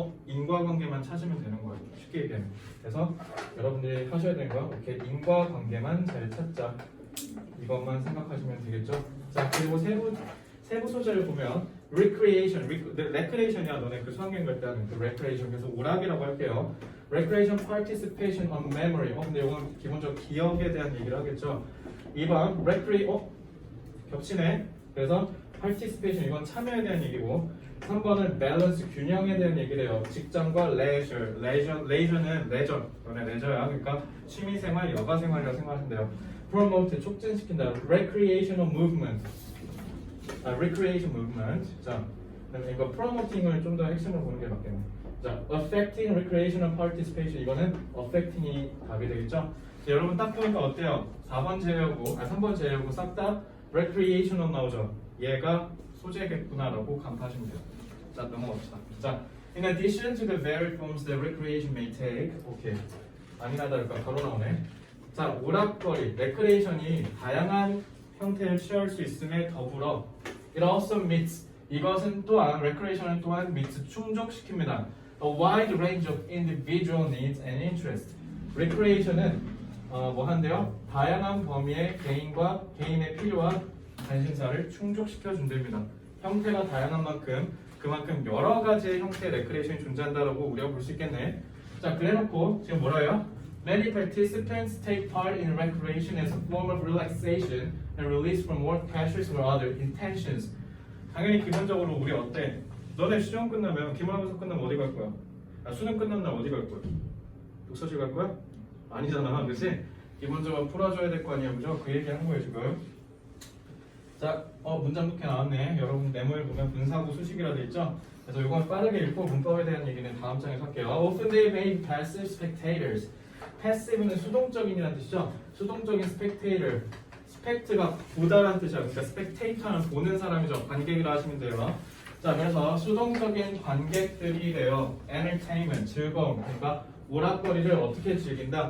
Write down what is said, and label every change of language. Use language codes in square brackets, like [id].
[ko] 인과관계만 찾으면 되는 거예요. 쉽게 얘기하면. 그래서 여러분들이 하셔야 되는 거야. 이렇게 인과관계만 잘 찾자. 이것만 생각하시면 되겠죠. 자, 그리고 세부 소재를 보면 recreation이야. 너네 그 수학여행 갈 때 하는 그 recreation. 그래서 오락이라고 할게요. [en] recreation, participation on memory. [ko] 근데 이건 기본적으로 기억에 대한 얘기를 하겠죠. 2번 겹치네. 그래서 participation 이건 참여에 대한 얘기고, 3번은 balance, 균형에 대한 얘기를 해요. 직장과 leisure는 leisure, 너네 leisure야. 그러니까 취미생활, 여가생활이라고 생각하시면 돼요. promote, 촉진시킨다. [en] recreational movement. recreation movement. [ko] 자, 이거 promoting을 좀 더 핵심으로 보는 게 맞겠네. [en] 자, affecting recreational participation. [ko] 이거는 affecting이 답이 되겠죠. 자, 여러분 딱 보니까 어때요? 4번 제외하고, 3번 제외하고 싹 다 recreational 나오죠. 얘가 소재겠구나라고 간파하시면 돼요. 자, 넘어갑시다. [en] 자, in addition to the varied forms that recreation may take. [ko] 오케이. 아니나 다를까 바로 나오네. 자, 오락거리, 레크레이션이 다양한 형태를 취할 수 있음에 더불어 [en] it also meets, [ko] 이것은 또한 recreation은 또한 meets, 충족시킵니다. [en] a wide range of individual needs and interests. [ko] recreation은 뭐 한대요? 다양한 범위의 개인의 필요와 관심사를 충족시켜 준답니다. 형태가 다양한 만큼 그만큼 여러 가지의 형태의 레크레이션이 존재한다라고 우리가 볼 수 있겠네. 자, 그래놓고 지금 뭐라요? [en] Many participants take part in recreation as a form of relaxation and release from work pressures or other intentions. [ko] 당연히 기본적으로 우리 어때? 너네 시험 끝나면 기말고사 끝나면 어디 갈 거야? 수능 끝난 날 어디 갈 거야? 독서실 갈 거야? 아니잖아, 그렇지? 기본적으로 풀어줘야 될 거 아니야, 그죠? 그 얘기 하는 거예요 지금. 자, 문장 좋게 나왔네. 여러분 메모에 보면 분사구 수식이라 돼 있죠? 그래서 이건 빠르게 읽고 문법에 대한 얘기는 다음 장에서 할게요. [en] Often they may be passive spectators. [ko] passive는 수동적인이라는 뜻이죠. 수동적인 spectator. spect가 보다라는 뜻이야. 그러니까 spectator는 보는 사람이죠. 관객이라 하시면 돼요. 자, 그래서 수동적인 관객들이 돼요. entertainment, 즐거움. 그러니까 오락거리를 어떻게 즐긴다?